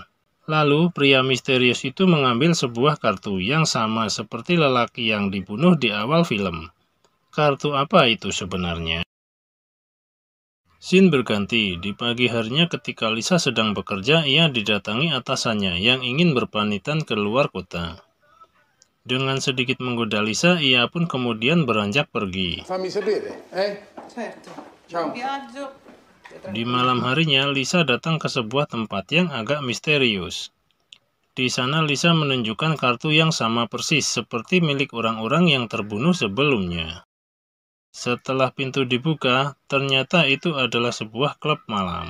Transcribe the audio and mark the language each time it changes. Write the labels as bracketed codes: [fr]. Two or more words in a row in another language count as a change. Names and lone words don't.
[id] Lalu pria misterius itu mengambil sebuah kartu yang sama seperti lelaki yang dibunuh di awal film. Kartu apa itu sebenarnya? Scene berganti. Di pagi harinya ketika Lisa sedang bekerja, ia didatangi atasannya yang ingin berpamitan keluar kota. Dengan sedikit menggoda Lisa, ia pun kemudian beranjak pergi. [it] Fammi sapere, Certo. Ciao. Viaggio. [id] Di malam harinya, Lisa datang ke sebuah tempat yang agak misterius. Di sana Lisa menunjukkan kartu yang sama persis seperti milik orang-orang yang terbunuh sebelumnya. Setelah pintu dibuka, ternyata itu adalah sebuah klub malam.